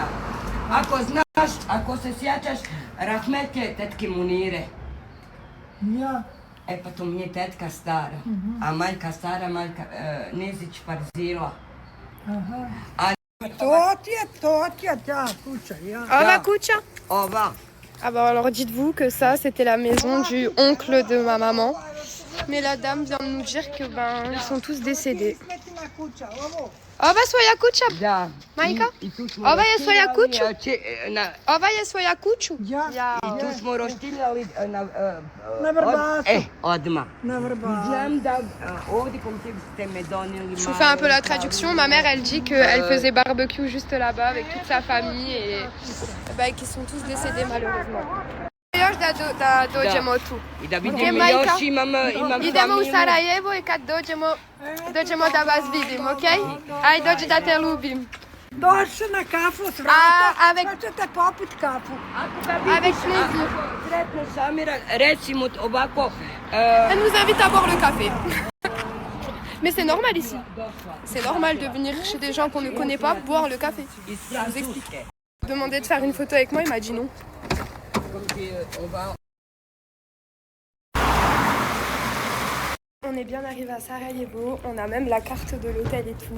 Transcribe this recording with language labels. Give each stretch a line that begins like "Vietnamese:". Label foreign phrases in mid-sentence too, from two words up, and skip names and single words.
Bosnian: Ako znaš, ako se sjećaš rahmetke tetke Munire. Ja. Pa to mi je tetka stara. A majka stara, majka Nezić Parzila. To ti je ta kuća, ja. Ova kuća? Ova.
French: Ah bah alors dites-vous que ça c'était la maison du oncle de ma maman. Mais la dame vient de nous dire que ils sont tous décédés.
Bosnian: Ova svoja kuća? Da. Majka? Ova je svoja kuću? Ova je svoja kuću? Ja. I tu smo roštiljali na Vrbasu. Odmah. Na Vrbasu. Znam da ovdje kom ste me donijeli.
French: Je vous fais un peu la traduction. Ma mère elle dit qu'elle faisait barbecue juste là-bas avec toute sa famille et qu'ils sont tous décédés malheureusement.
Bosnian: Još da dođemo tu. I da vidimo još imam idemo u Sarajevo i kad dođemo da vas vidim, ok? Aj dođi da te ljubim. Dođi na kafu s vrata, sad ćete popit kafu.
French: Avec plaisir.
Bosnian: Sretno Samira, recimo ovako...
French: Elle nous invite à boire le café. Mais c'est normal ici. C'est normal de venir chez des gens qu'on ne connaît pas boire le café. Je vous explique. Demandé de faire une photo avec moi, il m'a dit non. On est bien arrivé à Sarajevo, on a même la carte de l'hôtel et tout.